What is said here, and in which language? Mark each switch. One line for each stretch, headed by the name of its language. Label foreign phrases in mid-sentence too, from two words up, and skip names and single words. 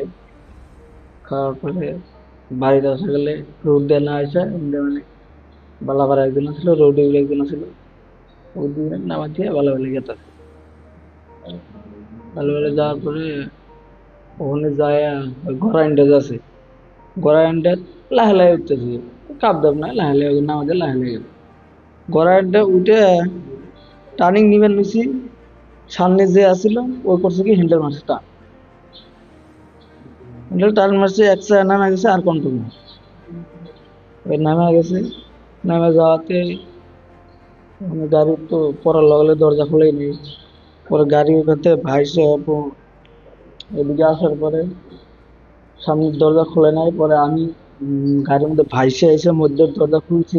Bangla: খাওয়ার পরে বাড়িতে আসা গেলে রোড দিয়ে না আসে মানে বালাপাড়া একজন ছিল, রোডে একজন ছিল, ওই দিয়ে নামা দিয়ে বালাবালি গেছে। বালাবালি যাওয়ার পরে ওখানে যায় গড়াইন্ডা যাচ্ছে, গড়াইন্ডা লাহে লাহে উঠতেছে, কাপ দাপ না লাহে লাহে নামা দিয়ে লাহে লাহে গেছে। গড়াইন্ডা উঠে টার্নিং নিবেন নিছি, সামনে যে আসছিল ওই করছে কি হ্যান্ডেল মারছে,
English: handle turn
Bangla: মারছে, এক সাইড নামে গেছে আর কন্ট্রোল না, ওই নামে গেছে। নামে যাওয়াতে গাড়ি তো পড়ার লগলে দরজা খুলেই নেই, পরে গাড়ি ওখানে ভাইসে এদিকে আসার পরে সামনের দরজা খুলে নাই, পরে আমি গাড়ির মধ্যে ভাইসে এসে মধ্যের দরজা খুলছি।